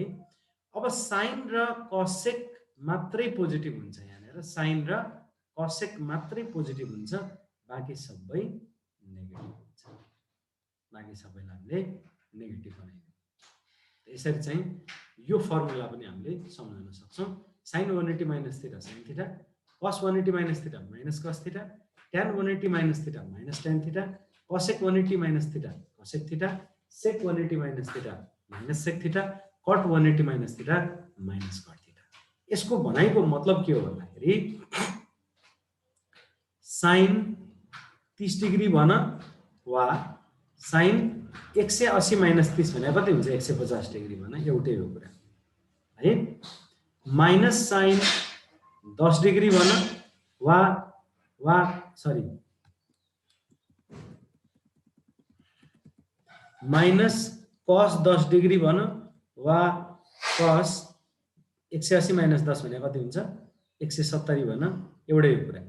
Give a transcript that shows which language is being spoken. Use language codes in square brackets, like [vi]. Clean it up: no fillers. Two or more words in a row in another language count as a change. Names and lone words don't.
[ne] अब sin र cosec मात्रै पोजिटिभ हुन्छ, यहाँनिर sin र cosec मात्रै पोजिटिभ हुन्छ, बाँकी सबै नेगेटिभ हुन्छ, बाँकी सबैलाई हामीले नेगेटिभ बनाइदियौँ। यसरी चाहिँ यो फर्मुला पनि हामीले सम्झाउन सक्छौं। [en] sin 180 minus theta sin theta, cos 180 minus theta minus cos theta, tan 180 minus theta minus tan theta, cosec 180 minus theta cosec theta, sec 180 minus theta minus sec theta, cot 180 minus theta minus cot theta. [ne] यसको भनाइको मतलब के हो भन्दाखेरि [en] sin 30 degree [ne] भन वा [en] sin 180 minus 30 [ne] भने कति हुन्छ [en] 150 degree [ne] भन, एउटै हो कुरा है। [en] minus sin 10 degree [ne] भन वा सरी [en] minus cos 10 degree [ne] भन वा [en] cos 180 minus 10 [ne] भने कति हुन्छ 170 भन, एउटै हो कुरा।